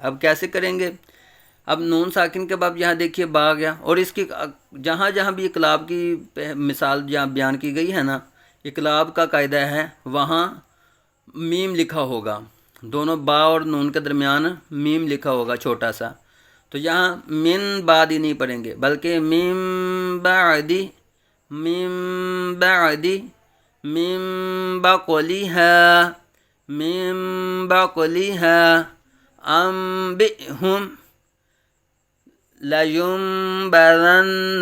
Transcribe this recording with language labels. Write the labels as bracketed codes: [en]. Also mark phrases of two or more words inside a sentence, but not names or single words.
[ur] اب کیسے کریں گے، اب نون ساکن کے بعد یہاں دیکھیے با آ گیا، اور اس کی جہاں جہاں بھی اقلاب کی مثال جہاں بیان کی گئی ہے نا، اقلاب کا قاعدہ ہے وہاں میم لکھا ہوگا، دونوں با اور نون کے درمیان میم لکھا ہوگا چھوٹا سا، تو یہاں [ar] من بعدی [ur] نہیں پڑھیں گے بلکہ [ar] من بعدی، من بعدی، من بقلها، من بقلها انبئهم لیمبرن۔